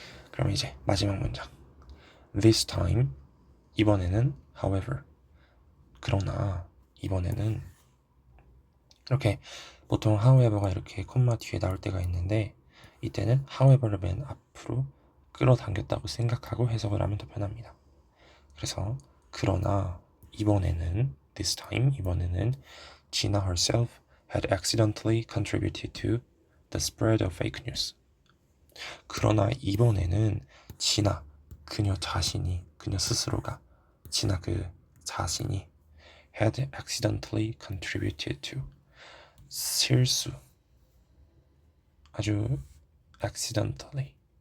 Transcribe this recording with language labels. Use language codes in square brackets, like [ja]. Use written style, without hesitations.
[ko] 그럼 이제 마지막 문장. [en] This time [ko] 이번에는 however 그러나 이번에는 이렇게 보통 however가 이렇게 콤마 뒤에 나올 때가 있는데 이때는 however를 맨 앞으로 끌어당겼다고 생각하고 해석을 하면 더 편합니다. 그래서 그러나 이번에는 [en] this time 이번에는 Gina herself had accidentally contributed to the spread of fake news. [ko] 그러나 이번에는 지나 그녀 스스로가 지나 그 자신이 [en] had accidentally contributed to [ko] 실수 아주 accidentally